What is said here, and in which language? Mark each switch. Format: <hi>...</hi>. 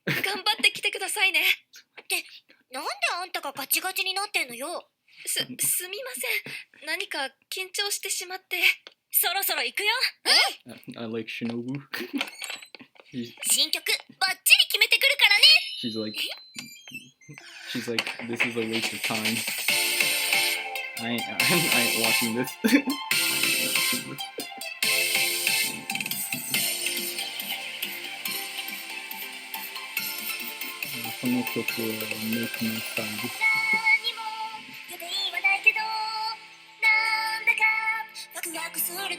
<ja>頑張ってきてくださいね。ってなんであんたがガチガチになってんのよ。すみません。何か緊張してしまって。そろそろ行くよ。</ja> <en>I like Shinobu.</en> <ja>新曲バッチリ決めてくるからね。</ja> <en>She's like, this is a waste of time. I ain't watching this.</en> <ja>この曲は Make Me Sad。何も予定はないけど、なんだかワクワクするの。</ja>